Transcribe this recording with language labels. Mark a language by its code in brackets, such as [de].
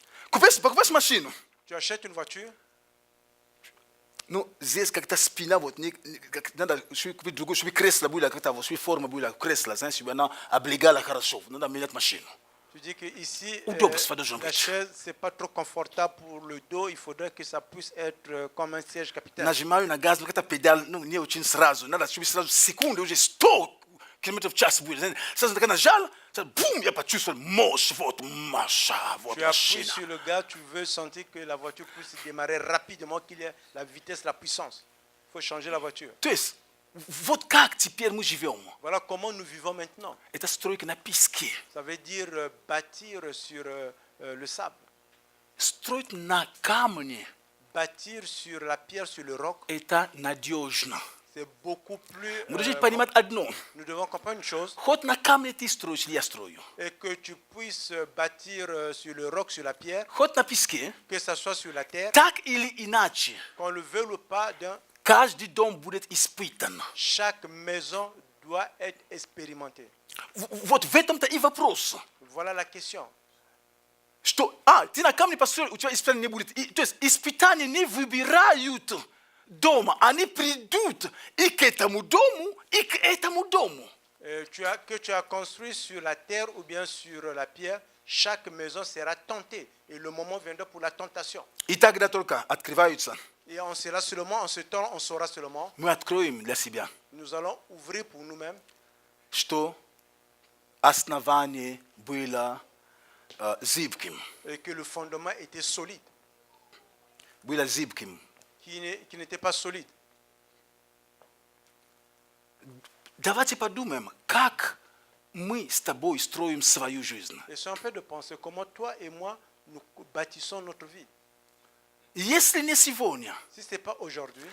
[ru] Покупаешь машину. [fr] Tu achètes une voiture, [ru] Ну, здесь как-то спина, вот, надо купить другую, чтобы кресло было, как-то, чтобы форма была, кресло, знаешь, чтобы она облегала хорошо. Надо менять машину. [fr] tu dis que ici, [ru] Удобство должно [fr] la [ru] быть. [fr] chaise, c'est pas trop confortable pour le dos, il faudrait que ça puisse être comme un siège capitaine. [ru] Нажимаю на газ, но как-то педаль, не очень сразу. Надо, чтобы сразу секунды уже 100 километров в час будет. Сразу так нажал, бум, я почувствовал мощь, вот Маша, вот [fr] Tu appuies [ru] машина. [fr] sur le gaz, tu veux sentir que la voiture puisse démarrer rapidement, qu'il y ait la vitesse, la puissance. Il faut changer la voiture. [ru] То есть, вот как теперь мы живем. [fr] Voilà comment nous vivons maintenant. [ru] Это стройка на песке. [fr] Ça veut dire bâtir sur le sable. [ru] Строить на камне, [fr] Bâtir sur la pierre, sur le roc, [ru] это надежно. [fr] c'est beaucoup plus... [ru] Мы должны понимать одно. [fr] nous devons comprendre une chose, [ru] Хоть на камне ты строишь, или я строю. [fr] et que tu puisses bâtir sur le roc, sur la pierre, [ru] Хоть на песке, [fr] que ça soit sur la terre, [ru] так или иначе, [fr] qu'on le veuille ou pas, [ru] каждый дом будет испытан. [fr] chaque maison doit être expérimentée. [ru] Вот в этом-то и вопрос. [fr] Voilà la question. [ru] Что, ты на камне построил, у тебя испытания не будет. То есть испытания не выбирают дома, они придут и к этому дому, и к этому дому. [fr] Que tu as construit sur la terre ou bien sur la pierre, chaque maison sera tentée. Et le moment viendra pour la tentation. [ru] И тогда только открываются. [fr] Et on sera seulement, en ce temps, on saura seulement, [ru] Мы откроем для себя, [fr] nous allons ouvrir pour nous-mêmes [ru] что основание было зыбким. [fr] et que le fondement était solide, [ru] Было зыбким. [fr] qui n'était pas solide. [ru] Давайте подумаем, как мы с тобой строим свою жизнь. [fr] Essayons un peu de penser comment toi et moi, nous bâtissons notre vie. [ru] Если не сегодня, [fr] Si ce n'est pas aujourd'hui,